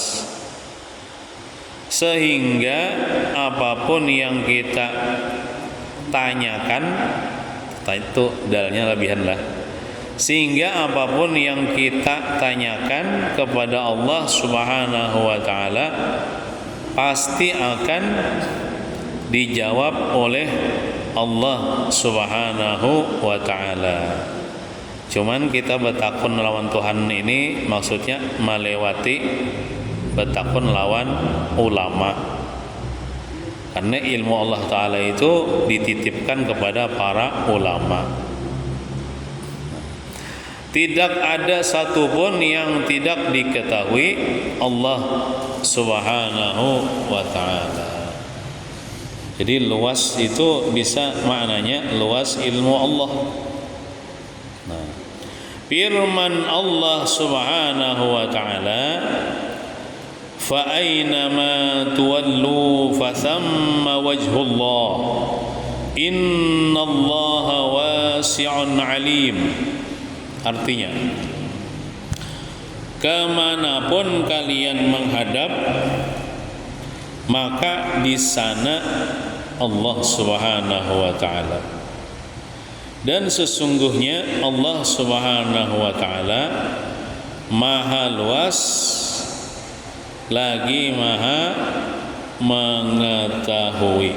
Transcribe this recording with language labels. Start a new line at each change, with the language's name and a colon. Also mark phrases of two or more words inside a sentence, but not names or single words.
Indonesian: sehingga apapun yang kita tanyakan, itu dalnya lebihan lah, sehingga apapun yang kita tanyakan kepada Allah
Arabic: سبحانه وتعالى
Indonesian: pasti akan dijawab oleh Allah
Arabic: سبحانه وتعالى.
Indonesian: Cuman kita bertakun lawan Tuhan ini maksudnya melewati bertakun lawan ulama, karena ilmu Allah Ta'ala itu dititipkan kepada para ulama. Tidak ada satupun yang tidak diketahui Allah
Arabic: سبحانه وتعالى.
Indonesian: Jadi luas itu bisa maknanya luas ilmu Allah. Nah, firman Allah
Arabic: سبحانه وتعالى فأينما تولوا فثم وجه الله إن الله واسع عليم.
Indonesian: Artinya, kemanapun kalian menghadap, maka di sana Allah
Arabic: سبحانه وتعالى.
Indonesian: Dan sesungguhnya Allah
Arabic: سبحانه وتعالى
Indonesian: maha luas lagi maha mengetahui.